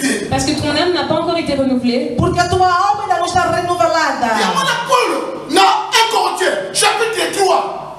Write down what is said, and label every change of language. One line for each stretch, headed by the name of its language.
French: Parce que ton âme n'a pas encore été renouvelée.
Portuguese: Porque a tua alma ainda não está renovada.
French: Non, 1 Corinthiens, chapitre 3.